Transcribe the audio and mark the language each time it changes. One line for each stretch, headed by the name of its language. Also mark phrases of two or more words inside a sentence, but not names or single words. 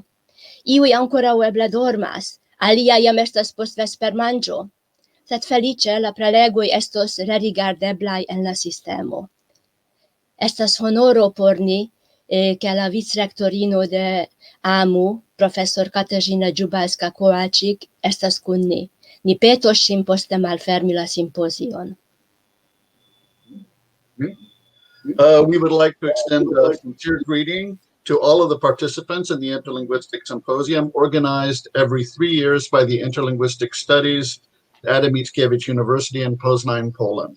Esperanto: Iuj ankoraŭ eble dormas, aliaj jam estas post vespermanĝo, sed feliĉe la prelegoj estos rerigardeblaj en la sistemo. Estas honoro por ni, ke la vicrektorino de AMU, profesor Katarzyna Dziubalska-Kołaczyk, estas kun ni. Ni petos ŝin poste malfermi la simpozion.
English: We would like to extend a sincere greeting to all of the participants in the Interlinguistic Symposium organized every 3 years by the Interlinguistic Studies at Adam Mickiewicz University in Poznań, Poland.